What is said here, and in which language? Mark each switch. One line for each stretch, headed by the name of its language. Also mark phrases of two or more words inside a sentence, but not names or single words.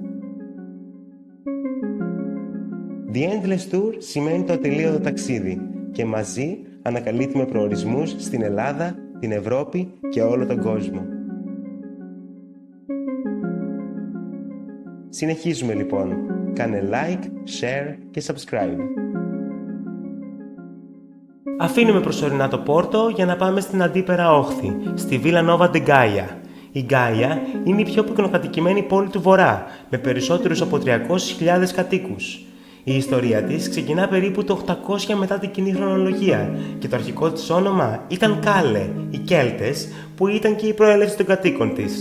Greek: The Endless Tour σημαίνει το ατελείωτο ταξίδι και μαζί ανακαλύπτουμε προορισμούς στην Ελλάδα, την Ευρώπη και όλο τον κόσμο. Συνεχίζουμε λοιπόν. Κάνε
English: like, share
Greek: και subscribe. Αφήνουμε προσωρινά το Πόρτο για να πάμε στην αντίπερα όχθη, στη Villa Nova de Gaia. Η Γκάια είναι η πιο πυκνοκατοικημένη πόλη του Βορρά, με περισσότερους από 300.000 κατοίκους. Η ιστορία της ξεκινά περίπου το 800 μετά την κοινή χρονολογία και το αρχικό της όνομα ήταν Κάλε, οι Κέλτες, που ήταν και η προέλευση των κατοίκων της.